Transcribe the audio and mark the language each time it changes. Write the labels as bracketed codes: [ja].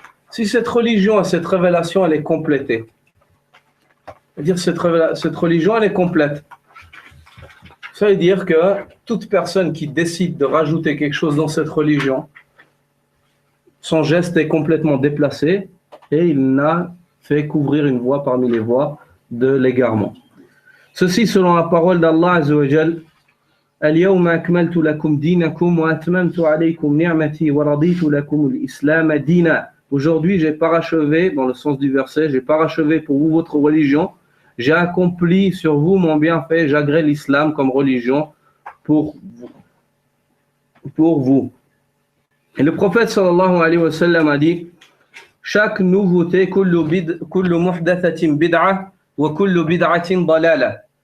[fr] Si cette religion et cette révélation elle est complétée, c'est-à-dire cette religion elle est complète, ça veut dire que toute personne qui décide de rajouter quelque chose dans cette religion, son geste est complètement déplacé et il n'a fait qu'ouvrir une voie parmi les voies de l'égarement. Ceci selon la parole d'Allah Azza wa Jal. [ar] اليوم أكملت لكم دينكم وأتممت عليكم نعمتي ورضيت لكم الإسلام دينا. [fr] Aujourd'hui, j'ai parachevé, dans le sens du verset, j'ai parachevé pour vous votre religion, j'ai accompli sur vous mon bienfait, j'agrée l'islam comme religion pour vous. Et le prophète sallallahu alayhi wa sallam a dit, chaque nouveauté, [ar] kullu muhdathatin bid'a wa kullu bid'atin dalala.